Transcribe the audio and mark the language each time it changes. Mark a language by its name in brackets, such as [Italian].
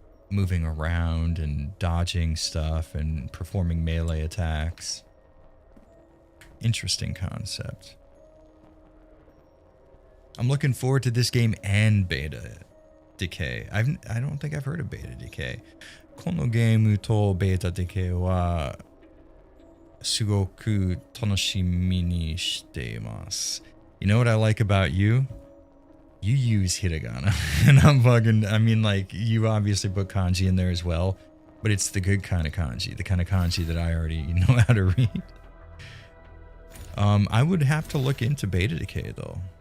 [English] moving around and dodging stuff and performing melee attacks. Interesting concept. I'm looking forward to this game and Beta Decay. I don't think I've heard of Beta Decay. [Japanese] このゲームと Beta Decay はすごく楽しみにしています. [English] You know what I like about you? You use hiragana. And I mean, like, you obviously put kanji in there as well, but it's the good kind of kanji, the kind of kanji that I already know how to read. I would have to look into Beta Decay, though.